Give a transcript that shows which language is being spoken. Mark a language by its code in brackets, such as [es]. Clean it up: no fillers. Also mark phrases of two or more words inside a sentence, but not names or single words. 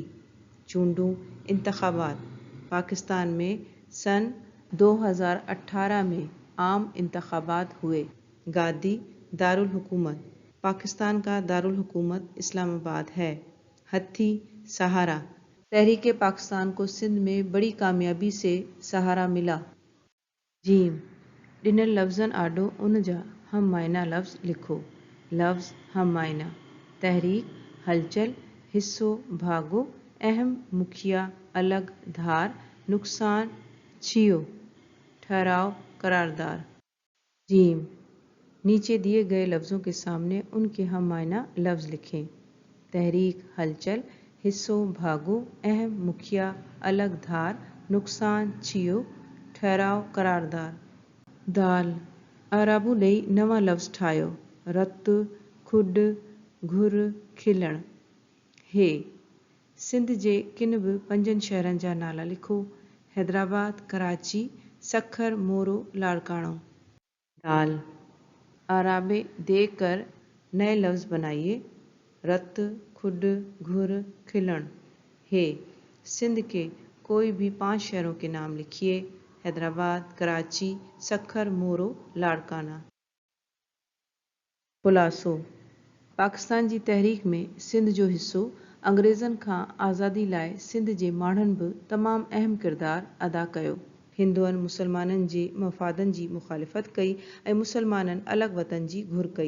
[ur] چونڊون انتخابات پاکستان میں سن 2018 میں عام انتخابات ہوئے. گادی دارالحکومت پاکستان کا دارالحکومت اسلام آباد ہے. ہتھی سہارا تحریک پاکستان کو سندھ میں بڑی کامیابی سے سہارا ملا. [sd] जीम ॾिनल लफ्ज़न आॾो उन जा हम मायना लफ्ज़ लिखो। लफ्ज़ हम मायना तहरीक हलचल हिस्सो भागो अहम मुखिया अलग धार नुकसान छियो। ठहराव करारदार [ur] جیم نیچے دیے گئے لفظوں کے سامنے ان کے ہم معنی لفظ لکھیں. [sd] तहरीक हलचल हिस्सो भागो अहम मुखिया अलग धार नुकसान छियो। ठहराव करारदार दाल आराबू ॾेई नवां लफ्ज़ ठाहियो। रत खुड घुर खिलण। हे सिंध जे किन बि 5 शहरनि जा नाला लिखो। हैदराबाद कराची सखर मोरो लाड़काणो। [ur] دال اعرابے دے کر نئے لفظ بنائیے. [sd] रत खुड घुर खिलण। [ur] ہے سندھ کے کوئی بھی 5 شہروں کے نام لکھیے. حیدرآباد کراچی سکھر مورو لاڑکانہ. [sd] खुलासो पाकिस्तान जी तहरीक में सिंध जो हिस्सो अंग्रेज़नि खां आज़ादी लाइ सिंध जे माण्हुनि बि तमामु अहम किरदारु अदा कयो। हिंदुअनि मुसलमाननि जे मफ़ादनि जी मुख़ालिफ़त कई ऐं मुसलमाननि अलॻि वतन जी घुर कई।